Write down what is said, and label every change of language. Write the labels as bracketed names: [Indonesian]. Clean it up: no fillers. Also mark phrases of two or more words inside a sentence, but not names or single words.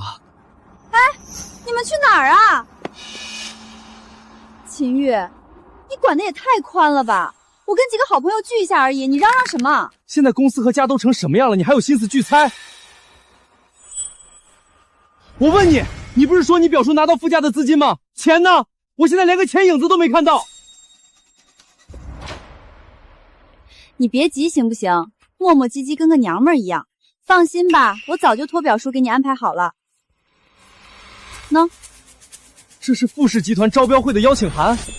[Chinese] 哎，你們去哪兒啊？秦玉，你管的也太寬了吧！我跟幾個好朋友聚一下而已，你嚷嚷什麼？現在公司和家都成什麼樣了，你還有心思聚餐？我問你，你不是說你表叔拿到副駕的資金嗎？錢呢？我現在連個錢影子都沒看到。你別急行不行？磨磨唧唧跟個娘們兒一樣。放心吧，我早就托表叔給你安排好了。喏，這是富士集團招標會的邀請函。